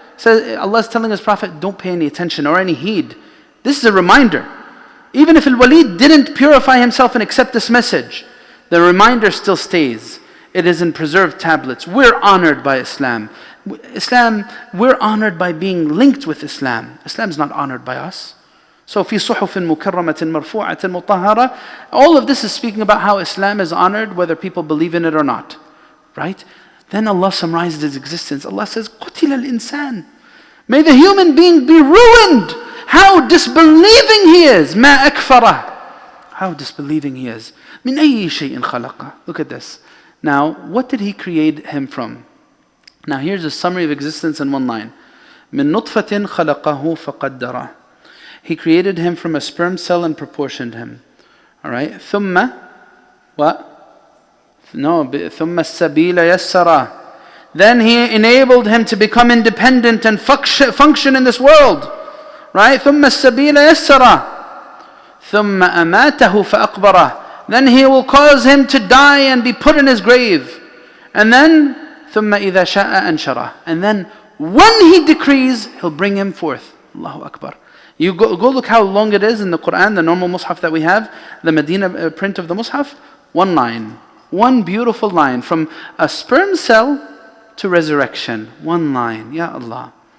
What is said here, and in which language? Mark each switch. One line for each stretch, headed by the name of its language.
English: So Allah is telling His Prophet, don't pay any attention or any heed. This is a reminder. Even if Al-Walid didn't purify himself and accept this message, the reminder still stays. It is in preserved tablets. We're honored by Islam. We're honored by being linked with Islam. Islam is not honored by us. So في صحف مكرمة مرفوعة مطهرة. All of this is speaking about how Islam is honored, whether people believe in it or not. Right? Then Allah summarizes His existence. Allah says,
Arabic: قُتِلَ الْإِنسَانِ.
English: May the human being be ruined. How disbelieving he is.
Arabic: مَا أَكْفَرَهُ.
English: How disbelieving he is.
Arabic: مِنْ أَيِّ شَيْءٍ خَلَقَهُ.
English: Look at this. Now, what did He create him from? Now here's a summary of existence in one line.
Arabic: مِنْ نُطْفَةٍ خَلَقَهُ فَقَدَّرَهُ.
English: He created him from a sperm cell and proportioned him. Alright? ثُمَّ what?
Arabic: No, ثُمَّ السَّبِيلَ يَسَّرَهُ.
English: Then He enabled him to become independent and function in this world.
Arabic: Right? ثُمَّ السَّبِيلَ يَسَّرَهُ. ثُمَّ أَمَاتَهُ فَأَقْبَرَهُ.
English: Then He will cause him to die and be put in his grave. And then
Arabic: ثُمَّ إِذَا شَاءَ أَنْشَرَهُ.
English: And then when He decrees, He'll bring him forth. Allahu Akbar. You go look how long it is in the Quran, the normal Mus'haf that we have, the Medina print of the Mus'haf. One line. One beautiful line. From a sperm cell to resurrection. One line. Ya Allah.